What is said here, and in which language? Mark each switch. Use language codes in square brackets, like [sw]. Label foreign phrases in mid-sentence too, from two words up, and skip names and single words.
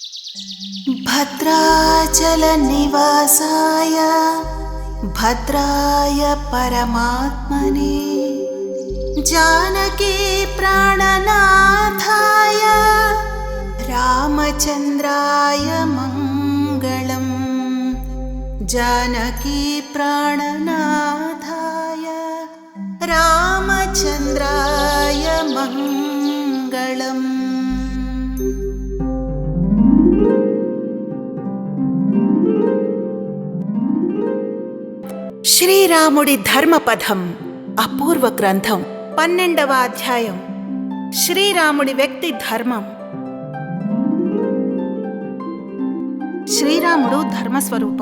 [sa] भद्राचलनिवासाय भद्राय परमात्मने जानकी प्राणनाथाय रामचन्द्राय मङ्गलम्। जानकी प्राणनाथाय रामचन्द्राय मङ्गलम्। [te] శ్రీరాముడి ధర్మపథం అపూర్వ గ్రంథం 12వ అధ్యాయం. శ్రీరాముడి వ్యక్తి ధర్మం. శ్రీరాముడు ధర్మస్వరూపం.